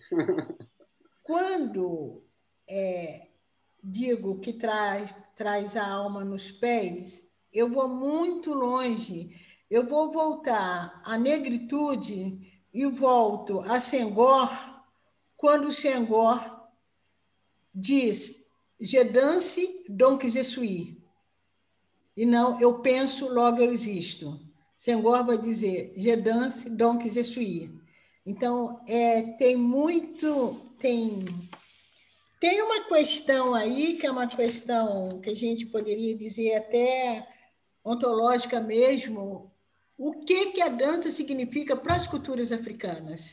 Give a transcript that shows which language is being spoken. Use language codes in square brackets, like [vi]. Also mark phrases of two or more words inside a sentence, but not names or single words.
[pt] Quando digo que traz a alma nos pés, eu vou muito longe. Eu vou voltar à negritude e volto a Senghor, quando o Senghor diz [fr] je danse, donc je suis. [pt] E não, eu penso, logo eu existo. Senghor vai dizer [fr] je danse, donc je suis. [pt] Então, tem uma questão aí, que é uma questão que a gente poderia dizer até ontológica mesmo, o que a dança significa para as culturas africanas.